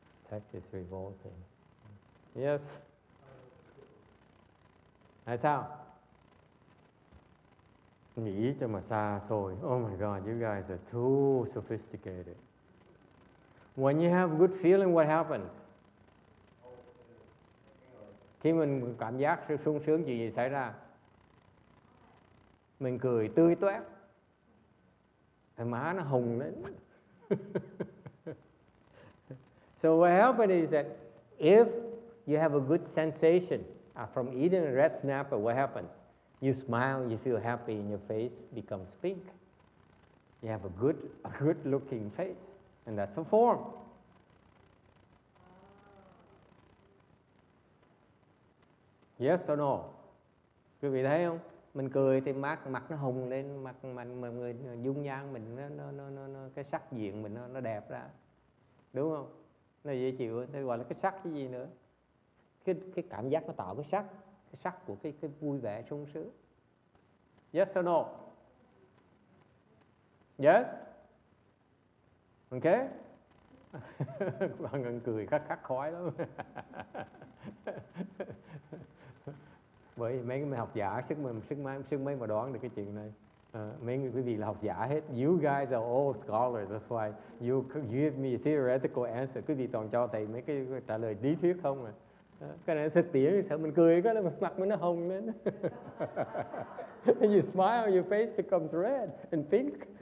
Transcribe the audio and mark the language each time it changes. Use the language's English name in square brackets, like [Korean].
[English] Text is revolting. Yes. [Vietnamese] Tại sao? Nghĩ cho mà xa xôi. [English] Oh my God, you guys are too sophisticated. When you have good feeling, what happens? [Vietnamese] Khi mình cảm giác sự sung sướng, chuyện gì xảy ra? Mình cười tươi toét, má nó hồng lên. [English] So what happens is that if you have a good sensation from eating a red snapper, what happens? You smile, you feel happy, and your face becomes pink. You have a good looking face, and that's a form. Yes or no? [Vietnamese] Quý vị thấy không? Mình cười thì mặt nó hồng lên, mặt người dung nhan mình nó cái sắc diện mình nó đẹp ra, đúng không? Nó dễ chịu, nó gọi là cái sắc cái gì nữa? Cái cảm giác nó tạo cái sắc của cái vui vẻ sung sướng. [English] Yes or no? [Vietnamese] Yes? Okay? Bạn ngân cười khắc khói lắm. Bởi mấy cái học giả sức mấy mà đoán được cái chuyện này. Mấy người quý vị là học giả hết. [English] You guys are all scholars, that's why you give me theoretical answer. [Vietnamese] Quý vị toàn cho thầy mấy cái trả lời lý thuyết không à. Cái này thực tiễn, sợ mình cười cái là mặt mình nó hồng lên. [English] You smile, your face becomes red and pink.